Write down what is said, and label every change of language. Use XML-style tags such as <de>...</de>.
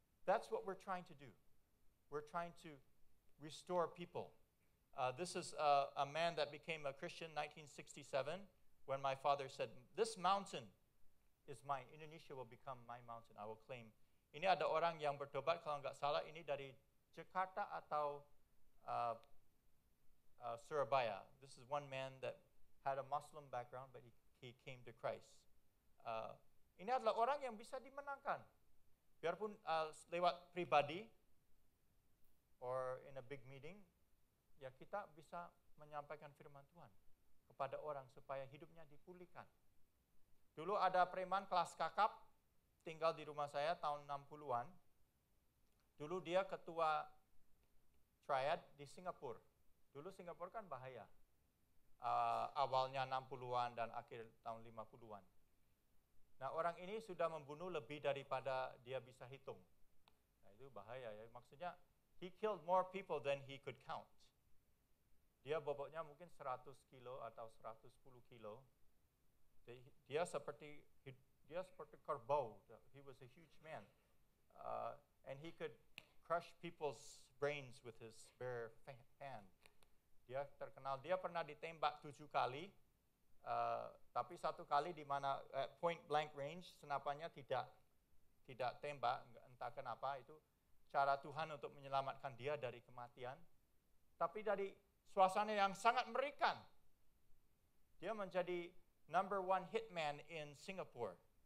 <en>That's what we're trying to do. We're trying to restore people. This is a man that became a Christian in 1967 when my father said, "This mountain is mine. Indonesia will become my mountain. I will claim."</en> <id>Ini ada orang yang bertobat, kalau nggak salah ini dari Jakarta atau Surabaya.</id> <en>This is one man that had a Muslim background, but he came to Christ.</en> <id>Ini adalah orang yang bisa dimenangkan. Biarpun lewat pribadi,</id> <en>or in a big meeting,</en> <id>ya kita bisa menyampaikan firman Tuhan kepada orang supaya hidupnya dipulihkan. Dulu ada preman kelas kakap, tinggal di rumah saya tahun 60-an. Dulu dia ketua triad di Singapura. Dulu Singapura kan bahaya. Awalnya 60-an dan akhir tahun 50-an. Nah, orang ini sudah membunuh lebih daripada dia bisa hitung. Nah, itu bahaya ya. Maksudnya,</id> <en>he killed more people than he could count.</en> <id>Dia bobotnya mungkin 100 kilo atau 110 kilo. Dia seperti kerbau.</id> <en>He was a huge man. And he could crush people's brains with his bare hand.</en> <id>Dia terkenal, dia pernah ditembak 7 kali. Tapi 1 kali di mana point blank range, senapannya tidak tembak, entah kenapa, itu cara Tuhan untuk menyelamatkan dia dari kematian. Tapi dari suasana yang sangat mengerikan, dia menjadi</id> <en>number 1 hitman in Singapore.</en>